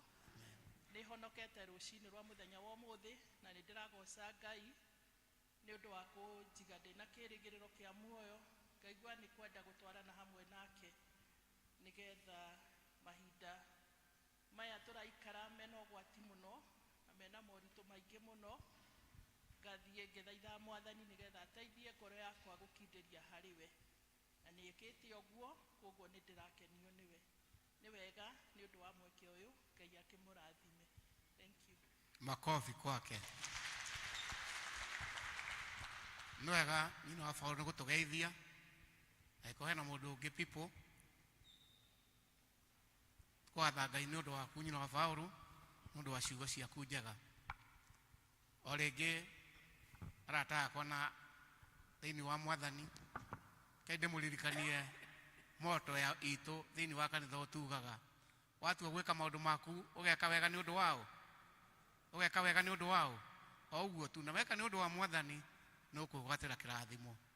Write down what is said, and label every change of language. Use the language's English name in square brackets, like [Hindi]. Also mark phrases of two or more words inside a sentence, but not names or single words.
[Kikuyu] Nĩ honokete rũcinĩ rwa mũthenya wa ũmũthĩ na nĩ ndĩragoca Ngai nĩ ũndũ wa kũnjiga ndĩna kĩĩrĩgĩrĩro kĩa muoyo, ngaigua nĩ kwenda gũtwarana hamwe nake nĩgetha mahinda maya tũraikara mena ũgwati mũno na mena moritũ maingĩ mũno, ngathiĩ ngĩthaitha Mwathani nĩgetha ateithie ngoro yakwa gũkindĩria harĩ we, na nĩĩkĩte ũguo, koguo nĩ ndĩrakenio nĩwe. Nĩ wega nĩ ũndũ wa mweke ũyũ, Ngai akĩmũrathime. [English] Thank you. [Swahili] Makofi kwake. [Kikuyu] Nĩ wega nyina wa Paulo nĩ gũtũgeithia. Angĩkorwo hena mũndũ ũngĩ People, twatha Ngai nĩ ũndũ waku nyina wa Paulo, nĩ ũndũ wa ciugo ciaku njega. O rĩngĩ arata akwa na thĩinĩ wa Mwathani, kaĩ ndĩmũririkanie moto ya itũ thĩinĩ wa kanitha ũtugaga, watua gwĩka maũndũ maku ũgeka wega nĩ ũndũ wao, ũgeka wega nĩ ũndũ wao, o ũguo tu, na weka nĩ ũndũ wa Mwathani nĩ ũkũgwatĩra kĩrathimo.